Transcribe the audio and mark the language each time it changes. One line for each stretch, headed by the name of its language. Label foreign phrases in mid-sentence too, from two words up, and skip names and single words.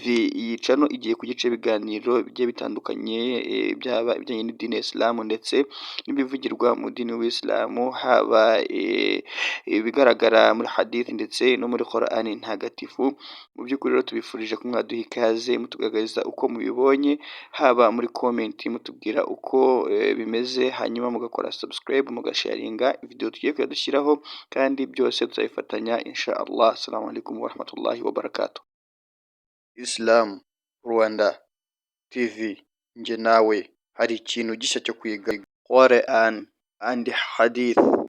Kinyarwanda: Iyi cano igiye kugica ibiganiro bigiye bitandukanye, byaba ibijyanye n'idini ya Isilamu ndetse n'ibivugirwa mu dini w'Isilamu, haba ibigaragara muri hadith ndetse no muri Qur'ani ntagatifu. Mu by'ukuri rero tubifurije ko mwaduha ikaze mutugaragariza uko mubibonye, haba muri comment mutubwira uko bimeze, hanyuma mugakora subscribe, mugasharinga video tugiye kuyadushyiraho, kandi byose tuzabifatanya
Arabic: إن شاء الله. السلام عليكم ورحمة الله وبركاته.
Kinyarwanda: Islam Rwanda TV, nge nawe hari ikintu gishya cyo kwiga Quran and Hadith.